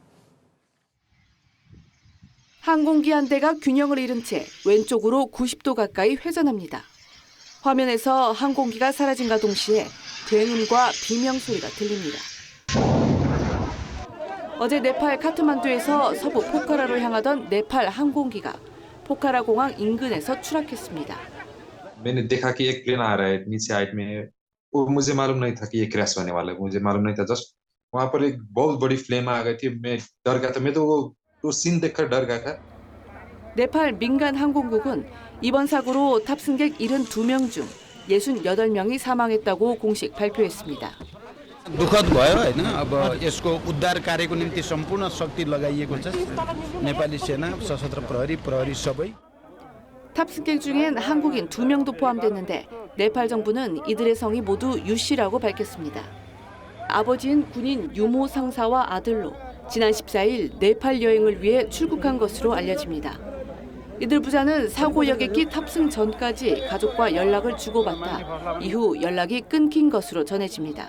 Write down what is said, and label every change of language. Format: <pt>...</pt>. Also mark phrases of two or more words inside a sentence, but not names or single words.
<ko>항공기 한 대가 균형을 잃은 채 왼쪽으로 90도 가까이 회전합니다. 화면에서 항공기가 사라진과 동시에 굉음과 비명 소리가 들립니다. 어제 네팔 카트만두에서 서부 포카라로 향하던 네팔 항공기가 포카라 공항 인근에서 추락했습니다.</ko> <hi>मैंने देखा कि एक प्लेन आ रहा है नीचे हाइट में वो मुझे मालूम नहीं था कि ये क्रैश होने वाला है मुझे मालूम नहीं था जस्ट वहां पर एक बहुत बड़ी फ्लेम आ गई थी मैं डर गया था मैं तो वो सीन देखकर डर गया था.</hi> <ko>네팔 민간 항공국은 이번 사고로 탑승객 72명 중 68명이 사망했다고 공식 발표했습니다.</ko> <ne>दुखद भयो हैन अब यसको उद्धार कार्यको निम्ति सम्पूर्ण शक्ति लगाइएको छ नेपाली सेना सशस्त्र प्रहरी सबै.</ne> <ko>탑승객 중엔 한국인 2명도 포함됐는데 네팔 정부는 이들의 성이 모두 유 씨라고 밝혔습니다. 아버지인 군인 유모 상사와 아들로 지난 14일 네팔 여행을 위해 출국한 것으로 알려집니다. 이들 부자는 사고 여객기 탑승 전까지 가족과 연락을 주고받다 이후 연락이 끊긴 것으로 전해집니다.</ko>